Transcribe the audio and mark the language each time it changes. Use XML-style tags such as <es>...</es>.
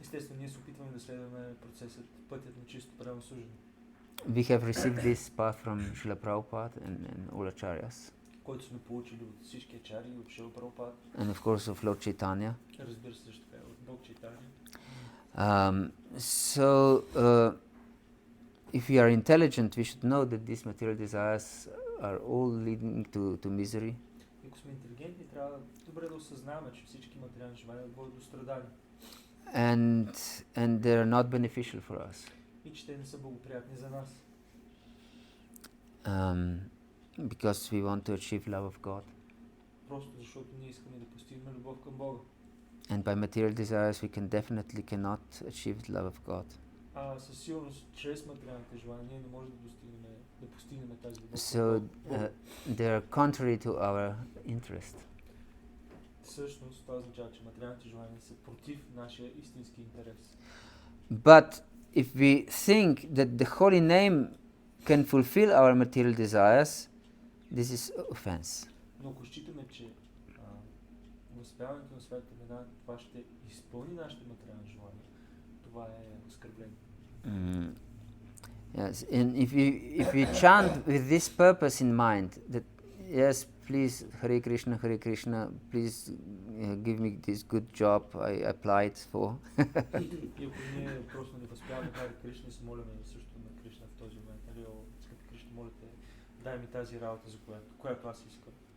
<bg>Естествено, ние се опитваме да следваме пътят на чисто преданно служене.</bg> <en>We have received this path from Srila Prabhupada and all acharyas.</en> <bg>Който сме получили от всички ачари, от Шрила Прабхупад.</bg> <en>And of course of Lord Chaitanya.</en> <bg>Разбира се, също така от Бог Чайтания.</bg> <en>So, if we are intelligent, we should know that these material desires are all leading to misery.</en> <bg>Ако сме интелигентни, трябва добре да осъзнаваме, че всички материални желания водят до страдания.</bg> <en>And they are not beneficial for us.</en> <bg>И че те не са благоприятни за нас.</bg> <en>Because we want to achieve love of God.</en> <bg>Просто защото ние искаме да постигнем любов към Бога.</bg> <en>And by material desires we cannot achieve the love of God.</en> <bg>Със сигурност, чрез материалните желания ние не можем да постигнем тази любов.</bg> <en>So they are contrary to our interest.</en> <bg>Всъщност, това означава, че материалните желания са против нашия истински интерес.</bg> <en>But if we think that the holy name can fulfill our material desires, this is offense.</en> <bg>Но ако считаме, че възпяването на Святата имена, това ще изпълни нашите материални желания, това е оскърбление.</bg> <en>Yes, and if we chant with this purpose in mind, that yes, please, Hare Krishna, please give me this good job I applied for.</en> <bg>И ако ние просто не възпяваме Харе Кришна и се молим също на Кришна в този момент, нали, скъпи Кришна, моля те, дай ми тази работа, за която аз искам.</bg>